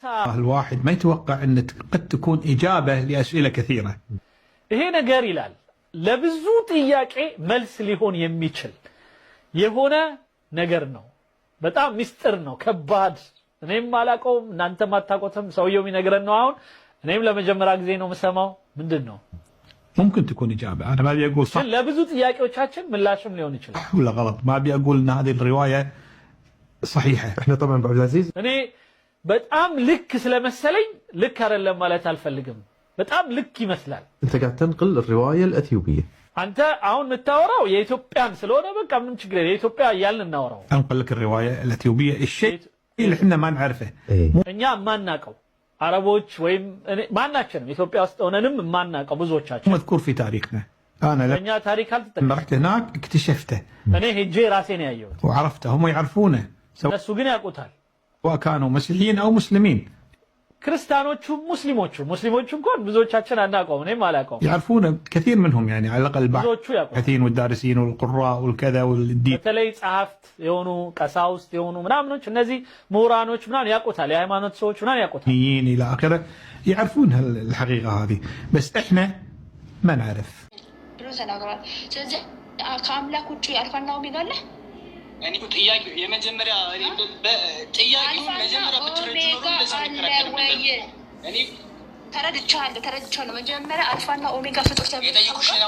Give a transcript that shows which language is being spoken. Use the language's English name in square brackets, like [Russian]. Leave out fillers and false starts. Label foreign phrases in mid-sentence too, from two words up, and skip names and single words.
[Arabic] الواحد ما يتوقع أن قد تكون إجابة لأسئلة كثيرة. [Amharic] ይሄ ነገር ይላል ለብዙ ጥያቄ መልስ ሊሆን የሚችል የሆነ ነገር ነው። በጣም ሚስጥር ነው፣ ከባድ እኔም አላቀውም እናንተም አታቆተም። ሰውየው የሚነግረን ነው። አሁን እኔም ለመጀመሪያ ጊዜ ነው የምሰማው። ምንድነው? [Arabic] ممكن تكون إجابة. أنا ما أبي أقول صح [Amharic] ለብዙ ጥያቄዎቻችን ምላሽም ሊሆን ይችላል [Arabic] ولا غلط. ما أبي أقول أن هذه الرواية صحيحة. احنا طبعا ابو عبد العزيز [Amharic] እኔ በጣም ልክ ስለመሰለኝ ልክ አይደለም ማለት አልፈልግም። በጣم ልክ ይመስላል። [Arabic] انت قاعد تنقل الروايه الاثيوبيه. [Amharic] አንተ አሁን የምታወራው የኢትዮጵያን ስለሆነ በቃ ምን ችግር የለም የኢትዮጵያ እያልን እናወራው። [Arabic] أنقل لك الرواية الأثيوبية الشيء اللي احنا ما نعرفه. [Amharic] እኛ ማናቀው አረቦች ወይም ማናችንም ኢትዮጵያ ውስጥ ሆነንም ማናቀው ብዙዎቻችን [Arabic] مذكور في تاريخنا. أنا [Amharic] እኛ ታሪክ [Arabic] لما [Amharic] አልተጠቀምንም። [Arabic] رحت هناك اكتشفته [Amharic] እኔ ሄጄ ራሴን ያየሁት [Arabic] وعرفته. هم يعرفونه [Amharic] እነሱ ግን ያውቁታል። [Arabic] سواء كانوا مسيحيين أو مسلمين [Amharic] ክርስቲያኖቹም ሙስሊሞቹ እንኳን ብዙዎቻችን አናውቀውም። እኔም አላውቀውም። [Arabic] يعرفون كثير منهم يعني على الأقل [Amharic] ብዙዎቹ ያውቁታል። [Arabic] الباحثين والدارسين والقراء والكذا والدين. [Amharic] በተለይ ጸሐፍት የሆኑ ቀሳውስት የሆኑ ምናምኖች እነዚህ ምሁራኖች ምናምን ያውቁታል። የሃይማኖት ሰዎች ምናምን ያውቁታል። [Arabic] إلى آخره يعرفون الحقيقة هذه بس إحنا ما نعرف. [Amharic] ስለዚህ ከአምላክ ውጭ አልፋና ኦሜጋ አለ። እኔ ጥያቄው የመጀመሪያ ጥያቄው መጀመሪያ ብትረጅ ነው እኔ ተረድቻለሁ። መጀመሪያ አልፋና ኦሜጋ ፍጡር ተብሎ የጠየቁሽ ነው።